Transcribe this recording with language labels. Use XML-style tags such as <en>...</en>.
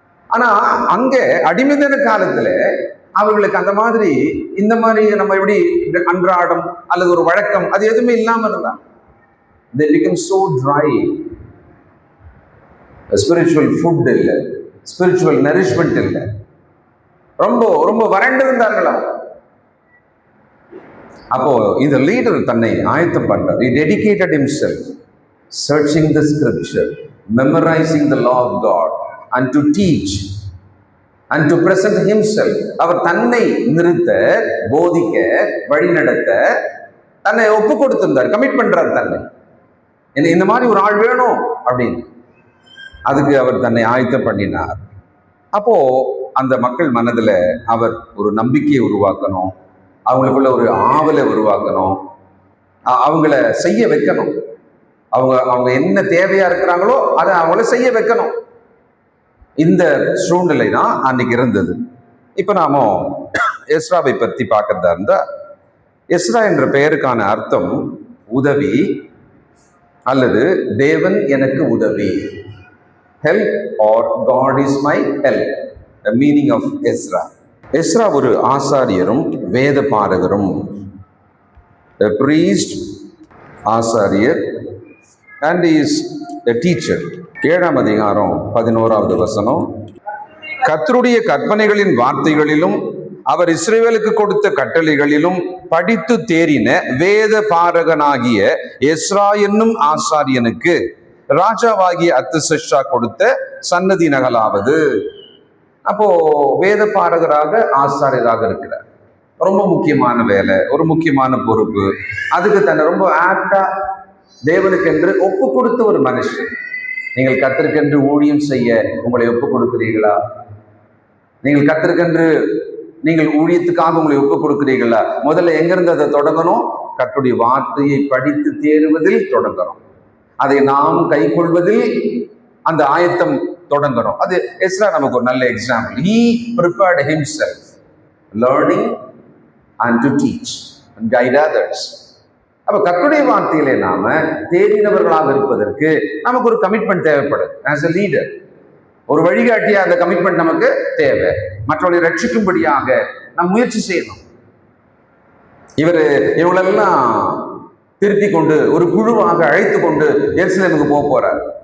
<ta>ஆனா அங்க அடிமைதன காலத்துல அவர்களுக்கு அந்த மாதிரி இந்த மாதிரி நம்ம எப்படி அன்றாடம் அல்லது ஒரு வழக்கம் அது எதுவுமே இல்லாம இருந்தா</ta> <en>they become so dry.</en> <ta>Spiritual food இல்லை, ஸ்பிரிச்சுவல் நரிஷ்மெண்ட் இல்லை, ரொம்ப ரொம்ப வறண்டு இருந்தார்களாம். அப்போ இந்த லீடர் தன்னை ஆயத்தம் பண்றார்.</ta> <en>He dedicated himself searching the scripture, memorizing the law of God and to teach and to present himself.</en> <ta>அவர் தன்னை நிறுத்த, போதிக்க, வழிநடத்த தன்னை ஒப்பு கொடுத்திருந்தார், கமிட் பண்றார் தன்னை. இந்த மாதிரி ஒரு ஆள் வேணும் அப்படின்னு அதுக்கு அவர் தன்னை ஆயத்தம் பண்ணினார். அப்போ அந்த மக்கள் மனதுல அவர் ஒரு நம்பிக்கையை உருவாக்கணும், அவங்களுக்குள்ள ஒரு ஆவலை உருவாக்கணும், அவங்கள செய்ய வைக்கணும். அவங்க என்ன தேவையா இருக்கிறாங்களோ அதை அவங்கள செய்ய வைக்கணும். இந்த சூழ்நிலை தான் அன்னைக்கு இருந்தது. இப்ப நாம எஸ்ராவை பத்தி பார்க்கறதா இருந்தா, எஸ்ரா என்ற பெயருக்கான அர்த்தம் உதவி அல்லது தேவன் எனக்கு உதவி,</ta> <en>help or God is my help, the meaning of</en> <ta>Ezra. Ezra ஒரு ஆசாரியரும் வேத பாரகரும்,</ta> <en>a priest,</en> <ta>ஆசாரியர்,</ta> <en>and he is a teacher.</en> <ta>7ஆம் அதிகாரம் 11வது வசனம். கர்த்தருடைய கற்பனைகளின் வார்த்தைகளிலும் அவர் இஸ்ரவேலுக்கு கொடுத்த கட்டளைகளிலும் படித்து தேறின வேத பாரகனாகிய எஸ்ரா என்னும் ஆசாரியனுக்கு ராஜாவாகிய அர்தசஷ்டா கொடுத்த சன்னதி நகலாவது. அப்போ வேத பாரகராக ஆசாரியராக இருக்கிறார். ரொம்ப முக்கியமான வேலை, ஒரு முக்கியமான பொறுப்பு. அதுக்கு தன்னை ரொம்ப ஆப்டா தேவனுக்கென்று ஒப்பு கொடுத்த ஒரு மனுஷன். நீங்கள் கர்த்தருக்கென்று ஊழியம் செய்ய உங்களை ஒப்பு கொடுக்கிறீர்களா? நீங்கள் கர்த்தருக்கென்று நீங்கள் ஊழியத்துக்காக உங்களை ஒப்புக் கொடுக்கிறீர்களா, முதல்ல எங்கிருந்து அதை தொடங்கணும்? கர்த்தருடைய வார்த்தையை படித்து தேறுவதில் தொடங்கணும். அதை நாம் கை கொள்வதில் அந்த ஆயத்தம் தொடங்கணும். அது எஸ்ரா நமக்கு ஒரு நல்ல example.</ta> <en>He prepared himself learning and to teach and guide others.</en> <ta>அப்ப கர்த்தருடைய வார்த்தையிலே நாம தேறினவர்களாக இருப்பதற்கு நமக்கு ஒரு கமிட்மெண்ட் தேவைப்படுது.</ta> <en>as a leader,</en> <ta>ஒரு வழிகாட்டியா அந்த கமிட்மெண்ட் நமக்கு தேவை. மற்றவர்களை ரட்சிக்கும்படியாக நாம் முயற்சி செய்யணும். இவங்களெல்லாம் திருத்தி கொண்டு ஒரு குழுவாக அழைத்து கொண்டு எருசலேமுக்கு போறார்.</ta>